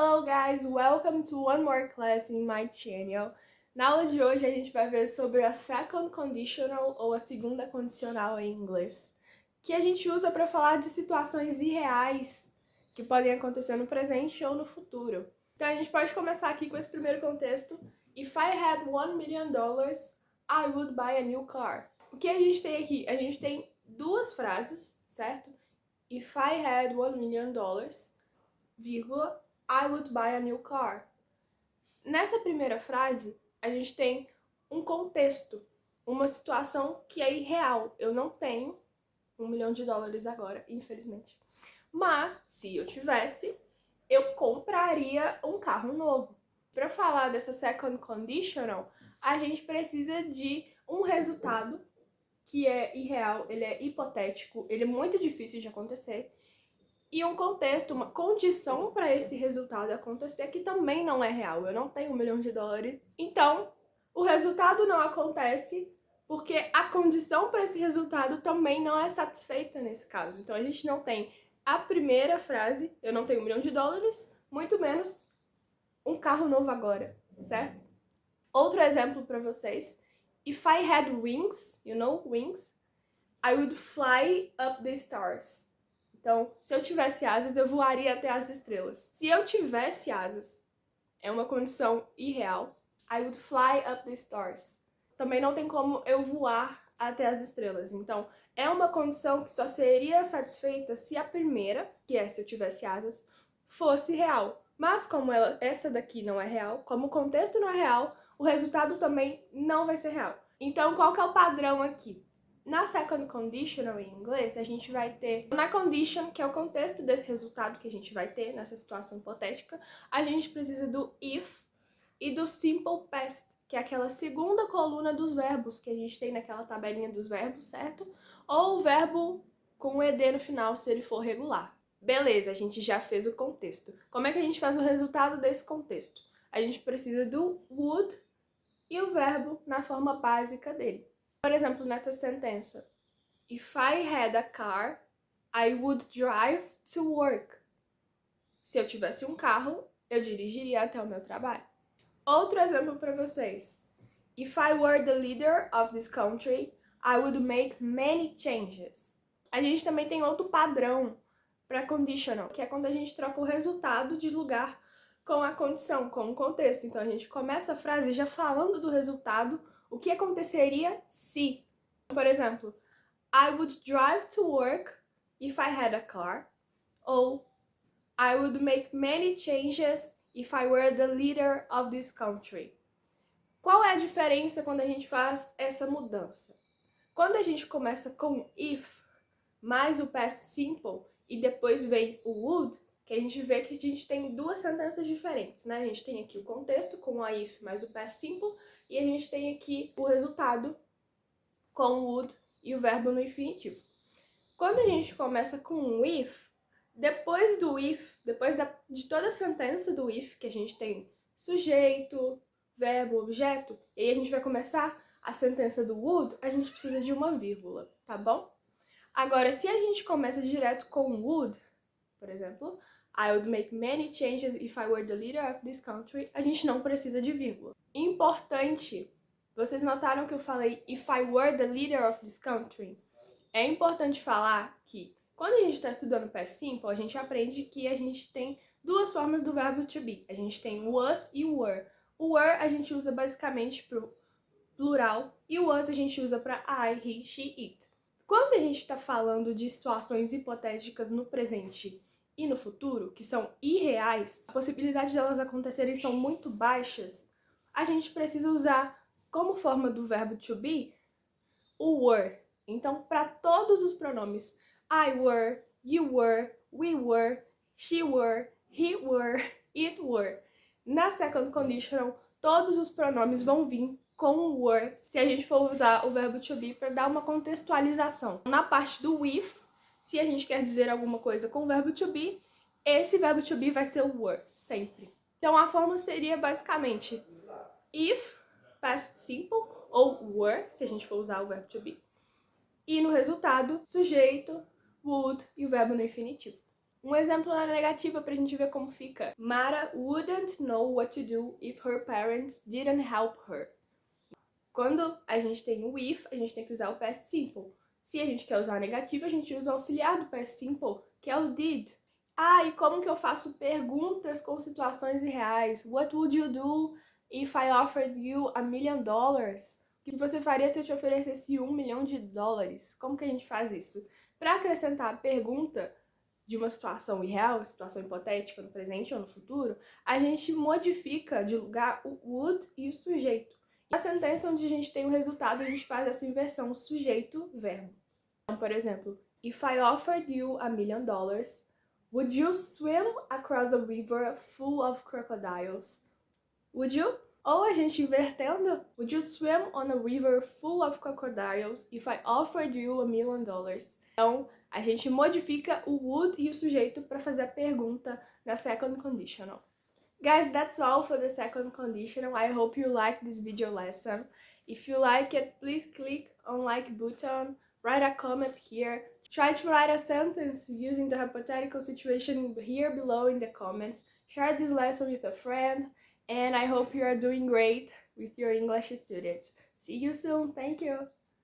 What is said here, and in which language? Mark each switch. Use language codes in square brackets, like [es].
[en] guys, welcome to one more class in my channel. [pt] Na aula de hoje a gente vai ver sobre a second conditional ou a segunda condicional em inglês, que a gente usa para falar de situações irreais que podem acontecer no presente ou no futuro. Então a gente pode começar aqui com esse primeiro contexto. [en] If I had $1 million, I would buy a new car. [pt] O que a gente tem aqui? A gente tem duas frases, certo? [en] If I had $1 million, vírgula, I would buy a new car. [pt] Nessa primeira frase, a gente tem um contexto, uma situação que é irreal. Eu não tenho $1 milhão agora, infelizmente. Mas, se eu tivesse, eu compraria um carro novo. Para falar dessa second conditional, a gente precisa de um resultado que é irreal, ele é hipotético, ele é muito difícil de acontecer. E um contexto, uma condição para esse resultado acontecer que também não é real. Eu não tenho $1 milhão. Então, o resultado não acontece porque a condição para esse resultado também não é satisfeita nesse caso. Então, a gente não tem a primeira frase, eu não tenho $1 milhão, muito menos um carro novo agora, certo? Outro exemplo para vocês. [en] If I had wings, you know, wings, I would fly up the stars. [pt] Então, se eu tivesse asas, eu voaria até as estrelas. Se eu tivesse asas, é uma condição irreal. [en] I would fly up the stars. [pt] Também não tem como eu voar até as estrelas. Então, é uma condição que só seria satisfeita se a primeira, que é se eu tivesse asas, fosse real. Mas como essa daqui não é real, como o contexto não é real, o resultado também não vai ser real. Então, qual que é o padrão aqui? Na second conditional em inglês, a gente vai ter na condition, que é o contexto desse resultado que a gente vai ter nessa situação hipotética, a gente precisa do if e do simple past, que é aquela segunda coluna dos verbos que a gente tem naquela tabelinha dos verbos, certo? Ou o verbo com o ed no final, se ele for regular. Beleza, a gente já fez o contexto. Como é que a gente faz o resultado desse contexto? A gente precisa do would e o verbo na forma básica dele. Por exemplo, nessa sentença, [en] if I had a car, I would drive to work. [pt] Se eu tivesse um carro, eu dirigiria até o meu trabalho. Outro exemplo para vocês. [en] If I were the leader of this country, I would make many changes. [pt] A gente também tem outro padrão para conditional, que é quando a gente troca o resultado de lugar com a condição, com o contexto. Então a gente começa a frase já falando do resultado, o que aconteceria se. Por exemplo, [en] I would drive to work if I had a car. Ou I would make many changes if I were the leader of this country. [pt] Qual é a diferença quando a gente faz essa mudança? Quando a gente começa com if, mais o past simple, e depois vem o would, que a gente vê que a gente tem duas sentenças diferentes, né? A gente tem aqui o contexto com a if mais o past simple, e a gente tem aqui o resultado com o would e o verbo no infinitivo. Quando a gente começa com o if, depois do if, depois de toda a sentença do if, que a gente tem sujeito, verbo, objeto, e aí a gente vai começar a sentença do would, a gente precisa de uma vírgula, tá bom? Agora, se a gente começa direto com would, por exemplo, [en] I would make many changes if I were the leader of this country, [pt] a gente não precisa de vírgula. Importante, vocês notaram que eu falei [en] if I were the leader of this country? [pt] É importante falar que quando a gente está estudando past simple, a gente aprende que a gente tem duas formas do verbo to be. A gente tem was e were. O were a gente usa basicamente para o plural e o was a gente usa para I, he, she, it. Quando a gente está falando de situações hipotéticas no presente e no futuro, que são irreais, a possibilidade delas acontecerem são muito baixas, a gente precisa usar como forma do verbo to be o were. Então, para todos os pronomes [en] I were, you were, we were, she were, he were, it were, [pt] na second conditional, todos os pronomes vão vir com o were, se a gente for usar o verbo to be para dar uma contextualização. Na parte do with, se a gente quer dizer alguma coisa com o verbo to be, esse verbo to be vai ser o were, sempre. Então a forma seria basicamente if, past simple, ou were, se a gente for usar o verbo to be. E no resultado, sujeito, would e o verbo no infinitivo. Um exemplo na negativa pra gente ver como fica. [en] Mara wouldn't know what to do if her parents didn't help her. [pt] Quando a gente tem o if, a gente tem que usar o past simple. Se a gente quer usar o negativo, a gente usa o auxiliar do past simple, que é o did. Ah, e como que eu faço perguntas com situações irreais? [en] What would you do if I offered you $1 million? [pt] O que você faria se eu te oferecesse $1 milhão? Como que a gente faz isso? Para acrescentar a pergunta de uma situação irreal, situação hipotética no presente ou no futuro, a gente modifica de lugar o would e o sujeito. Na sentença onde a gente tem o resultado, a gente faz essa inversão sujeito-verbo. Então, por exemplo, [en] if I offered you $1 million, would you swim across a river full of crocodiles? Would you? [pt] Ou a gente invertendo, [en] would you swim on a river full of crocodiles if I offered you $1 million? [pt] Então, a gente modifica o would e o sujeito para fazer a pergunta na second conditional. [en] Guys, that's all for the second conditional. I hope you liked this video lesson. If you like it, please click on like button, write a comment here. Try to write a sentence using the hypothetical situation here below in the comments. Share this lesson with a friend, and I hope you are doing great with your English students. See you soon. Thank you.